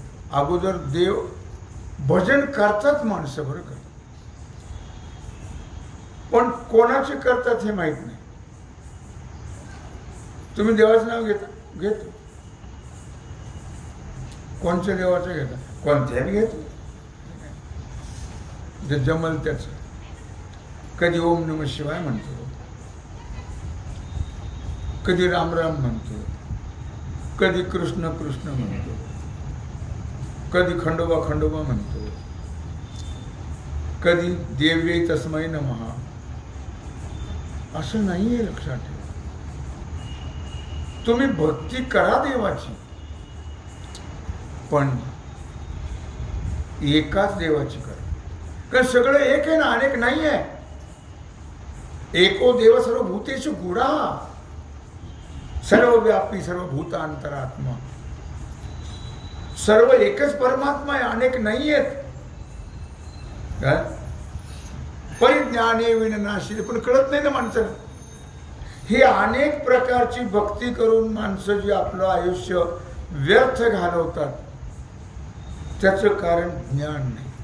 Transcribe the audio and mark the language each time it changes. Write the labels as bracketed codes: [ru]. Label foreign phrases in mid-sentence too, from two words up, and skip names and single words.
[mr] अगोदर देव भजन करतात माणसं बरं का, पण कोणाचे करतात हे माहित नाही. तुम्ही देवाचं नाव घेत कोणत्या देवाचं घेता? कोणत्याही घेतो जे जमल त्याच. कधी [sa] ओम नमः शिवाय [mr] म्हणतो, कधी राम राम म्हणतो, कधी कृष्ण कृष्ण म्हणतो, कधी खंडोबा खंडोबा म्हणतो, कधी [sa] देव्ये तस्मै नमः. [mr] असं नाहीये. लक्षात ठेवा. तुम्ही भक्ती करा देवाची, पण एकाच देवाची करा. कारण सगळं एक आहे ना, अनेक नाही आहे. [sa] एको देव सर्व भूतेषु गुढा सर्वव्यापी सर्वभूत अंतरात्मा. [mr] सर्व एकच परमात्मा आहे, अनेक नाही आहेत. परिज्ञाने विन नाशिले. पण कळत नाही ना माणसाला. ही अनेक प्रकारची भक्ती करून माणसं जी आपलं आयुष्य व्यर्थ घालवतात त्याचं कारण ज्ञान नाही.